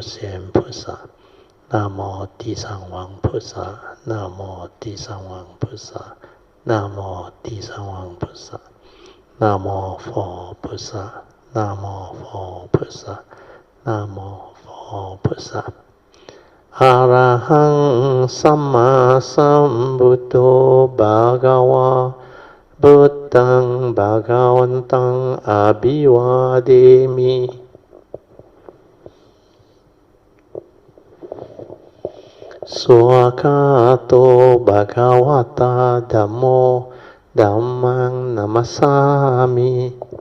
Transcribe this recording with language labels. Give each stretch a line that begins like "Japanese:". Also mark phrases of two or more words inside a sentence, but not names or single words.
Chinese: 贤菩萨 Namo 地藏王菩萨 Namo 地藏王菩萨 Namo 地藏王菩萨 Namo 佛菩萨 Namo 佛菩萨 Namo 佛菩萨
Pali: Arahang Samma Sambuddho Bhagava Buddhaṃ Bhagavantaṃ Abhivādemi Swakato Bhagavata Dhammo Dhammang Namasami